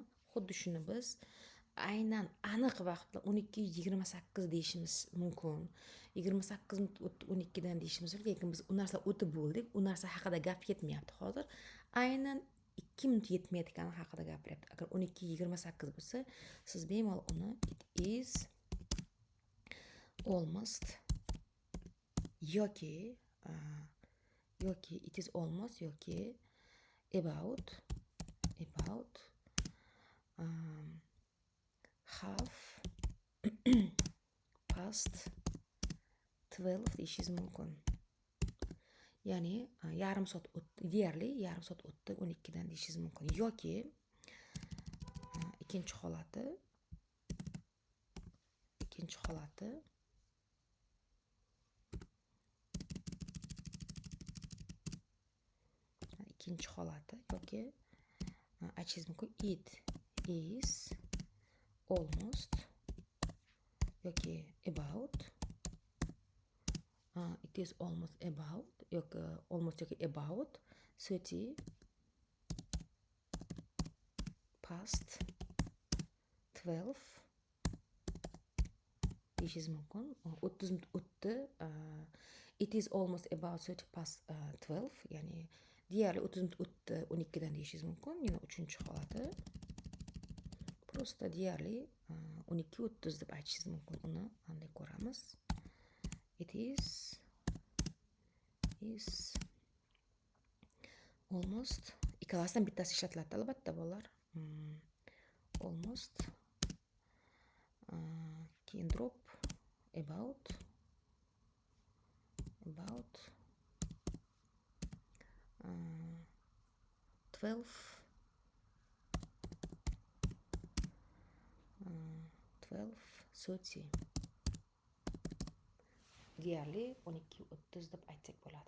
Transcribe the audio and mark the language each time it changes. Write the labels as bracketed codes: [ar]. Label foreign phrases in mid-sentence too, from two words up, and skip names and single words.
[uz] Xuddi shuni biz aynan aniq vaqtda 12:28 deyishimiz mumkin. 28:12 dan deyishimiz mumkin, lekin biz u narsa o'tib bo'ldik. U narsa haqida gap ketmayapti hozir. Aynan 2 minut yetmayotgani haqida gapiryapti. Agar 12:28 bo'lsa, siz bemalol uni [en] it is almost [uz] yoki [en] it is almost [uz] yoki [en] about half past 12 [uz] deyishingiz mumkin. Ya'ni yarim soat o'tdi, deyarli yarim soat o'tdi 12 dan deyishingiz mumkin. Yoki ikkinchi holati yoki aytishingiz mumkin [en] it is almost [uz] yoki about [en] it is almost about yoki almost yoki about 30 past 12 [uz] deyishingiz mumkin. 30 minut o'tdi. [en] It is almost about 30 past 12, [uz] ya'ni deyarli 30 minut o'tdi 12 dan deyishingiz mumkin. Yana uchinchi holati prosta deyarli 12:30 deb aytishingiz mumkin. Uni qanday ko'ramiz? [en] It is almost, [uz] ikkalasidan bittasi ishlatiladi albatta bolalar. Almost keyin [en] drop about [uz] 12:30 deyarli 12:30 deb aytsak bo'ladi.